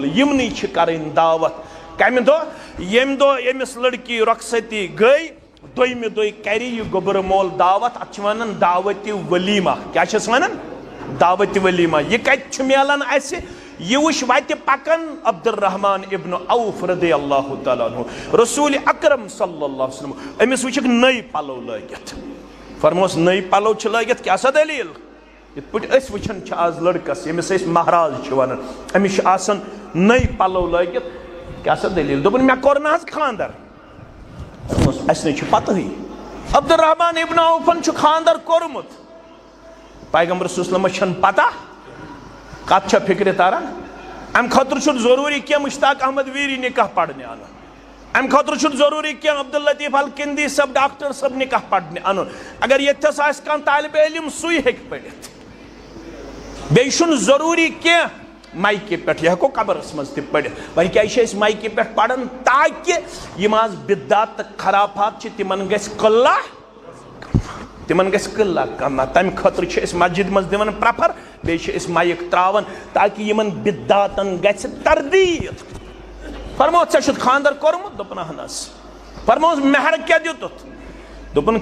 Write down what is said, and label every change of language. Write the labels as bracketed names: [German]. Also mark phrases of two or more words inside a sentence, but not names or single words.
[Kashmiri] یِمنٕے چھِ کرٕنۍ دعوت. کمہِ دۄہ؟ ییٚمہِ دۄہ ییٚمِس لڑکی رۄخصتی گٔے دوٚیمہِ دۄہہِ کرِ یہِ گوٚبرٕ مول دعوت. اتھ چھِ ونان دعوتِ ولیٖما. کیٛاہ چھِس ونان؟ دعوتِ ولیٖما. یہِ کتہِ چھُ میلان اسہِ؟ یہ وٕچھ وتہِ پکان عبدالرحمان ابن عوف [Arabic] رضی اللہ تعالیٰ عنہ. [Kashmiri] رسول اکرم [Arabic] صلی اللہ علیہ وسلم [Kashmiri] أمِس وٕچھکھ نٔے پلو لٲگِتھ. فرموس نٔے پلو چھِ لٲگِتھ کیٛاہ سا دٔلیٖل؟ یِتھ پٲٹھۍ أسۍ وٕچھان چھِ آز لڑکس ییٚمِس أسۍ مہراز چھِ ونان أمِس چھِ آسان نٔے پلو لٲگِتھ. کیٛاہ سا دٔلیٖل؟ دوٚپُن مےٚ کوٚر نہٕ حظ خانٛدر. اَسہِ نَے چھِ پتہٕے. عبدالرحمان ابن عوفن چھُ خانٛدر کوٚرمُت. پیغمبر [Arabic] صلی اللہ علیہ [Kashmiri] وسلمس چھنہٕ پتہ. کتھ چھا فکرِ تران؟ امہِ خٲطرٕ چھُنہٕ ضروٗری کینٛہہ مشتاق احمد ویری نکاح پرنہِ انُن. ام خاطر ضروری کہ عبداللطیف الکندی صاحب ڈاکٹر صاحب نکاح پڑھنے ان اگر یتھس آس کان طالب علم سوی ہیک پڑھت بیشن ضروری کہ مائکے پہ یہ ہکو قبرس مز تہ پڑھت وی کیا مائکے پہ پڑھن تاکہ یم آز بدعات خرافات تمن گژھِ قلہ کم تمہ خاطر مسجد مز دِوان پریفر بیٚیہِ چھِ مائک تراون تاکہ یمن بدعاتن گژھِ تردید فرموت ژےٚ چھُتھ خاندر کوٚرمُت دوٚپُن اہن حظ فرموس مہر کیٛاہ دِتُتھ دوٚپُن